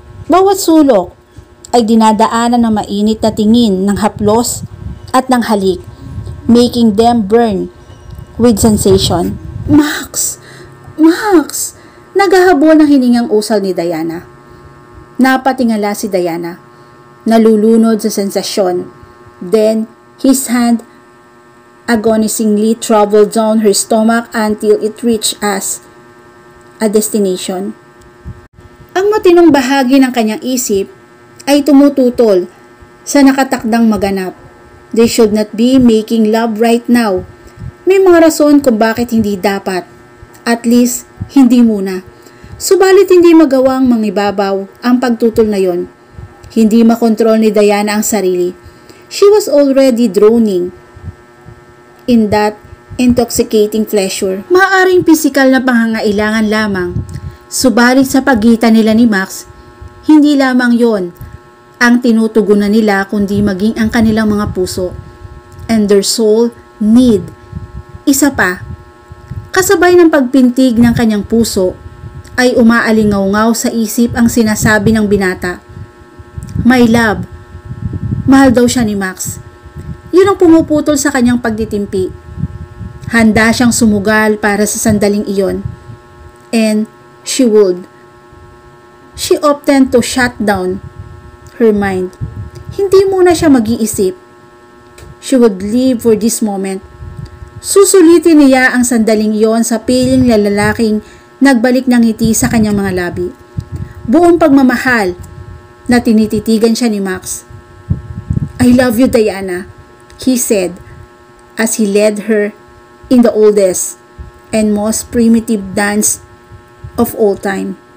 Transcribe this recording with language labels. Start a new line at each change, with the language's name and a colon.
Filipino: Bawat sulok ay dinadaanan ng mainit na tingin ng haplos at ng halik,
English: making them burn with sensation.
Filipino: Max! Max! Naghahabol ng hiningang usal ni Diana. Napatingala si Diana. Nalulunod sa sensasyon.
English: Then, his hand agonizingly traveled down her stomach until it reached us a destination.
Filipino: Ang matinong bahagi ng kanyang isip ay tumututol sa nakatakdang maganap.
English: They should not be making love right now.
Filipino: May mga rason kung bakit hindi dapat.
English: At least,
Filipino: hindi muna. Subalit hindi magawang mangibabaw ang pagtutol na yon. Hindi makontrol ni Diana ang sarili.
English: She was already drowning in that intoxicating pleasure.
Filipino: Maaring pisikal na pangangailangan lamang. Subalit sa pagitan nila ni Max, hindi lamang yon ang tinutugunan nila kundi maging ang kanilang mga puso.
English: And their soul need.
Filipino: Isa pa, kasabay ng pagpintig ng kanyang puso, ay umaalingaw-ngaw sa isip ang sinasabi ng binata.
English: My love,
Filipino: mahal daw siya ni Max. Yun ang pumuputol sa kanyang pagtitimpi. Handa siyang sumugal para sa sandaling iyon.
English: And she would. She opted to shut down her mind.
Filipino: Hindi muna siya mag-iisip.
English: She would live for this moment.
Filipino: Susulitin niya ang sandaling iyon sa piling na lalaking nagbalik ng ngiti sa kanyang mga labi. Buong pagmamahal na tinititigan siya ni Max.
English: I love you, Diana, he said as he led her in the oldest and most primitive dance of all time.